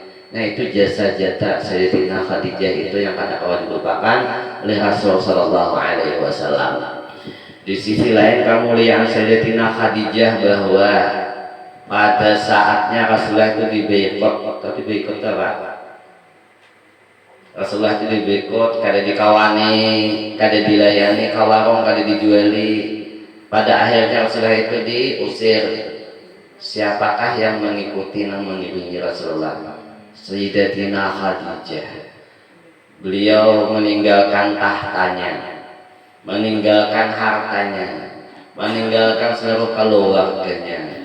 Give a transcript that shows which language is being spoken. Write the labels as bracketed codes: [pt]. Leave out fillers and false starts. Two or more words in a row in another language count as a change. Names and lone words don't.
[id] Nah, itu jasa-jasa Sayyidina Khadijah itu yang kadang-kadang dilupakan oleh Rasul [ar] صلى الله عليه وسلم. [id] Di sisi lain kemuliaan Sayyidatina Khadijah bahwa pada saatnya Rasulullah itu diboikot atau diboikot apa? Rasulullah itu diboikot, [bjn] kada dikawani, kada dilayani, kawarong kada dijuali. [id] Pada akhirnya Rasulullah itu diusir. Siapakah yang mengikuti dan mengiringi Rasulullah? Sayyidatina Khadijah. Beliau meninggalkan tahtanya, meninggalkan hartanya, meninggalkan seluruh keluarganya.